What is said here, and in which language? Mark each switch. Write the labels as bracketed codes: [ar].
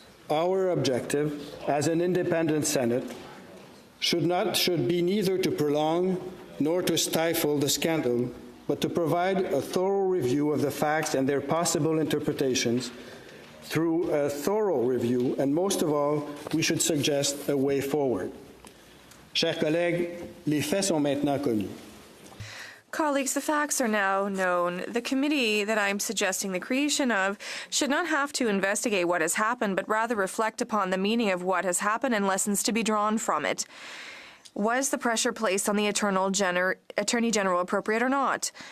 [en] Our objective as an independent Senate should be neither to prolong nor to stifle the scandal, but to provide a thorough review of the facts and their possible interpretations. Through a thorough review, and most of all, we should suggest a way forward. [fr] Chers collègues, les faits sont maintenant connus. [en] Colleagues, the facts are now known. The committee that I'm suggesting the creation of should not have to investigate what has happened, but rather reflect upon the meaning of what has happened and lessons to be drawn from it. Was the pressure placed on the Attorney General appropriate or not?